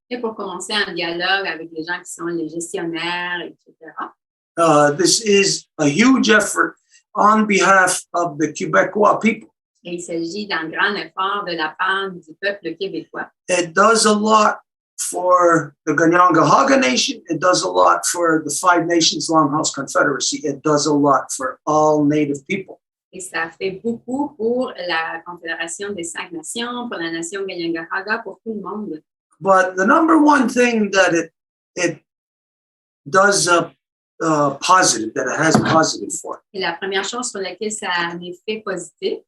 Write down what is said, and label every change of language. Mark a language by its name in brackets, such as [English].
[French] Et pour commencer un dialogue avec les gens qui sont les gestionnaires, etc. [English] This is a huge effort on behalf of the Quebecois people. [French] Et il s'agit d'un grand effort de la part du peuple québécois. [English] It does a lot for the Kahnawà Nation. It does a lot for the Five Nations Longhouse Confederacy. It does a lot for all Native people. [French] Et ça fait beaucoup pour la Confédération des Cinq Nations, pour la nation Kahnawà, pour tout le monde. [English] But the number one thing that it does positive, that it has positive for, [French] Et la première chose sur laquelle ça a un effet positif,